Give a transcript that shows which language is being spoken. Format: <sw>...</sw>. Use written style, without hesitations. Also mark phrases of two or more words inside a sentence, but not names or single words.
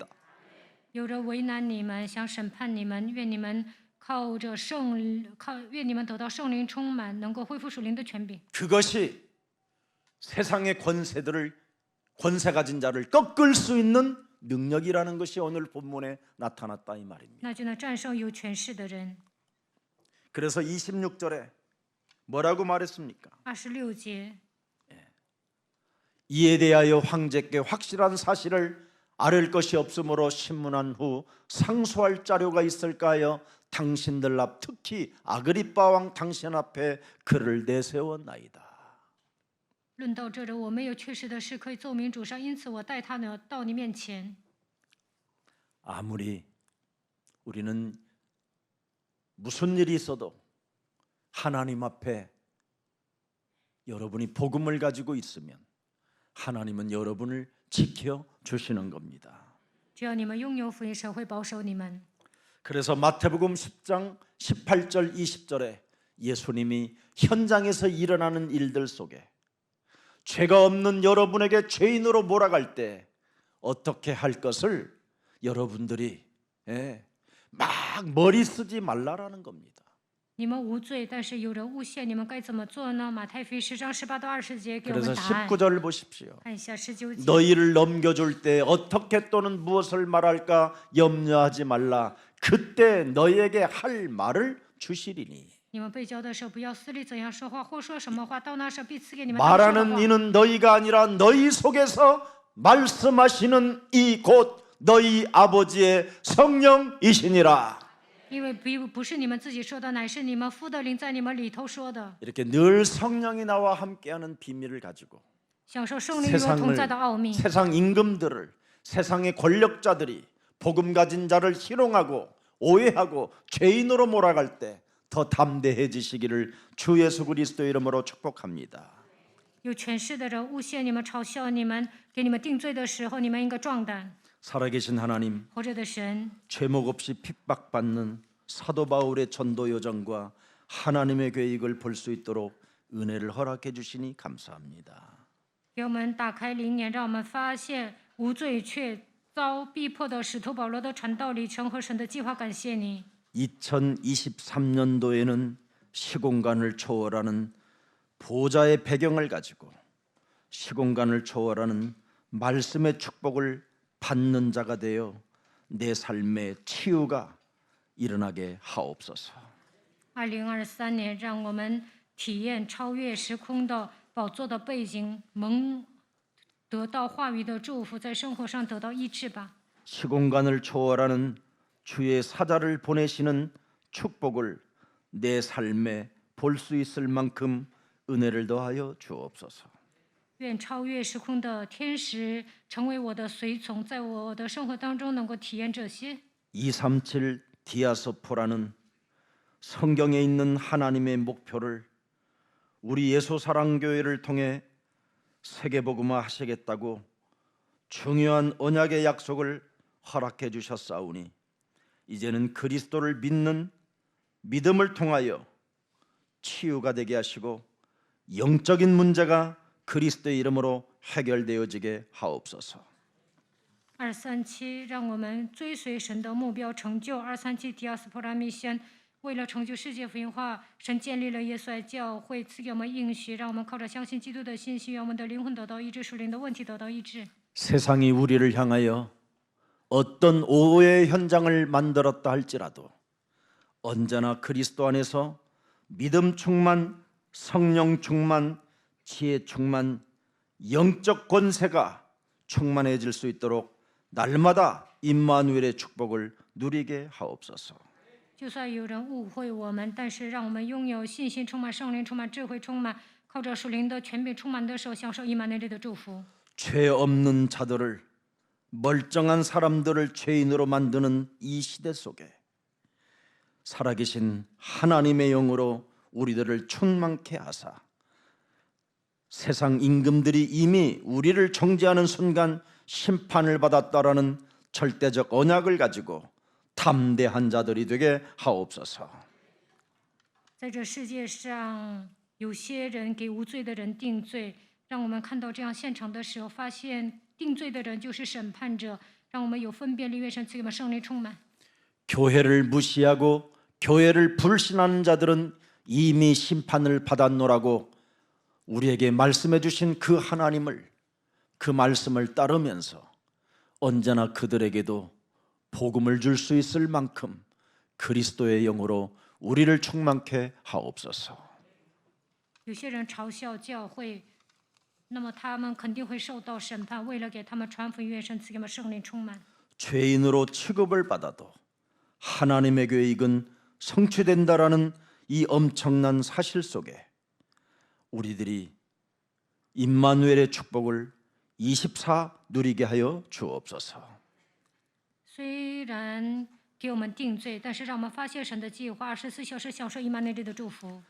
<zh>有人为难你们，想审判你们，愿你们愿你们得到圣灵充满，能够恢复属灵的权柄。</zh> <ko>그것이 세상의 권세 가진 자를 꺾을 수 있는 능력이라는 것이 오늘 본문에 나타났다 이 말입니다.</ko> <zh>那就能战胜有权势的人。</zh> <ko>그래서 26절에 뭐라고 말했습니까?</ko> <zh>26节，</zh> <ko>이에 대하여 황제께 확실한 사실을 아를 것이 없으므로 신문한 후 상소할 자료가 있을까 하여 당신들 앞 특히 아그리빠 왕 당신 앞에 그를 내세웠나이다.</ko> <zh>论到这人，我没有确实的事可以奏明主上，因此我带他呢到你面前。</zh> <ko>아무리 우리는 무슨 일이 있어도 하나님 앞에 여러분이 복음을 가지고 있으면 하나님은 여러분을 지켜 주시는 겁니다.</ko> <zh>只要你们拥有福音，神会保守你们。</zh> <ko>그래서 마태복음 10장 18절 20절에 예수님이 현장에서 일어나는 일들 속에 죄가 없는 여러분에게 죄인으로 몰아갈 때 어떻게 할 것을 여러분들이 막 머리 쓰지 말라라는 겁니다.</ko> <zh>你们无罪，但是有人诬陷你们，该怎么做呢？马太福音10章18到20节给我</zh> <ko>그래서</ko> <zh>们答案。</zh> <ko>19절 보십시오.</ko> <zh>看一下19节。</zh> <ko>너희를 넘겨줄 때 어떻게 또는 무엇을 말할까 염려하지 말라. 그때 너희에게 할 말을 주시리니.</ko> <zh>你们被交的时候，不要思虑怎样说话，或说什么话，到那时候必赐给你们当说的</zh> <ko>말하는</ko> <zh>话。</zh> <ko>이는 너희가 아니라 너희 속에서 말씀하시는 이 곧 너희 아버지의 성령이시니라.</ko> <zh>因为不是你们自己说的，乃是你们父的灵在你们里头说的。</zh> <ko>이렇게 늘 성령이 나와 함께하는 비밀을 가지고</ko> <zh>享受圣灵与我同在的奥秘。</zh> <ko>세상 임금들을 세상의 권력자들이 복음 가진 자를 희롱하고 오해하고 죄인으로 몰아갈 때 더 담대해지시기를 주 예수 그리스도 이름으로 축복합니다.</ko> <zh>有权势的人诬陷你们、嘲笑你们、给你们定罪的时候，你们应该壮胆。</zh> <ko>살아계신 하나님,</ko> <zh>活着的神，</zh> <ko>죄목 없이 핍박받는 사도 바울의 전도 여정과 하나님의 계획을 볼 수 있도록 은혜를 허락해 주시니 감사합니다.</ko> <zh>给我们打开灵眼，让我们发现无罪却遭逼迫的使徒保罗的传道里程和神的计划。感谢你。</zh> <ko>2023년도에는 시공간을 초월하는 보좌의 배경을 가지고 시공간을 초월하는 말씀의 축복을 받는 자가 되어 내 삶의 치유가 일어나게 하옵소서.</ko> <zh>2023 年，让我们体验超越时空的宝座的背景，得到话语的祝福，在生活上得到医治吧。</zh> <ko>시공간을 초월하는 주의 사자를 보내시는 축복을 내 삶에 볼 수 있을 만큼 은혜를 더하여 주옵소서.</ko> <zh>愿超越时空的天使成为我的随从，在我的生活当中能够体验这些。</zh> <ko>237 디아스포라는 성경에 있는 하나님의 목표를 우리 예수사랑교회를 통해 세계복음화 하시겠다고 중요한 언약의 약속을 허락해 주셨사오니 이제는 그리스도를 믿는 믿음을 통하여 치유가 되게 하시고 영적인 문제가 그리스도의 이름으로 해결되어지게 하옵소서.</ko> <zh>237，让我们追随神的目标，成就237迪亚斯普拉密宣。为了成就世界福音化，神建立了耶稣爱教会，赐给我们应许，让我们靠着相信基督的信息，让我们的灵魂得到医治，属灵的问题得到医治。</zh> <ko>세상이 우리를 향하여 어떤 오해의 현장을 만들었다 할지라도 언제나 그리스도 안에서 믿음 충만, 성령 충만, 지혜 충만, 영적 권세가 충만해질 수 있도록 날마다 임마누엘의 축복을 누리게 하옵소서.</ko> <zh>就算有人误会我们，但是让我们拥有信心，充满圣灵，充满智慧，充满靠着属灵的权柄充满的时候，享受以马内利的祝福。</zh> <ko>죄 없는 자들을 멀쩡한 사람들을 죄인으로 만드는 이 시대 속에 살아계신 하나님의 영으로 우리들을 충만케 하사 세상 임금들이 이미 우리를 정죄하는 순간 심판을 받았다라는 절대적 언약을 가지고 담대한 자들이 되게 하옵소서.</ko> <zh>在这世界上，有些人给无罪的人定罪，让我们看到这样现场的时候，发现定罪的人就是审判者，让我们有分辨力，愿神赐给我们圣灵充满。</zh> <ko>교회를 무시하고 교회를 불신하는 자들은 이미 심판을 받았노라고 우리에게 말씀해 주신 그 하나님을 그 말씀을 따르면서 언제나 그들에게도 복음을 줄 수 있을 만큼 그리스도의 영으로 우리를 충만케 하옵소서.</ko> <zh>有些人嘲笑教会，那么他们肯定会受到审判。为了给他们传福音，愿神赐给我们圣灵充满。</zh> <ko>죄인으로 취급을 받아도 하나님의 계획은 성취된다라는 이 엄청난 사실 속에 우리들이 임마누엘의 축복을 24 누리게 하여 주옵소서.</ko> <zh>虽然给我们定罪，但是让我们发现神的计划，24小时享受以马内利的祝福。</zh>